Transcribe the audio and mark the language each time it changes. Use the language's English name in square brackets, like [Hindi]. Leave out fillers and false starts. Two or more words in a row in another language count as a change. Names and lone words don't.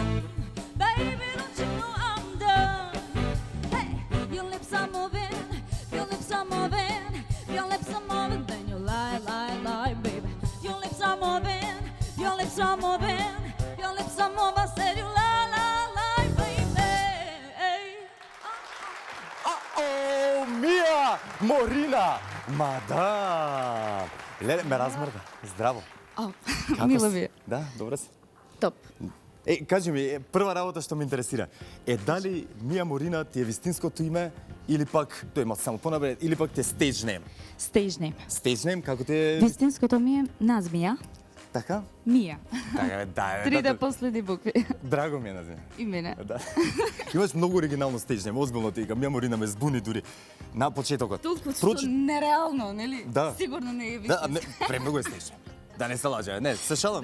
[English] Baby, don't you know I'm done? Hey, your lips are moving, your lips are moving, your lips are moving, then you lie, baby. Your lips are moving, your lips are moving, your lips are moving, I said you lie, baby. [Macedonian] О, Мија Морина, мадам. Леле, ме размрда. Здраво. Мило си? ви е. Да, добре си. Топ. Кажи ми, прва работа што ме интересира е дали Мија Морина ти е вистинското име или пак тој има само понабред или пак ти е [English] stage name? Stage name. Stage name [Macedonian] како ти е? Вистинското ми е Назмија. Така? Мија. Така, да. Трите последни букви. Драго ми е Назмија. И мене. Да. Имаш многу оригинално [English] stage name, [Macedonian] озбилно ти Мија Морина ме збуни дури на почетокот. Толку што нереално, нели? Да. Сигурно не е Да, вистински. не, премногу е [English] stage name. [Macedonian] Да не се лаже, не, се шалам.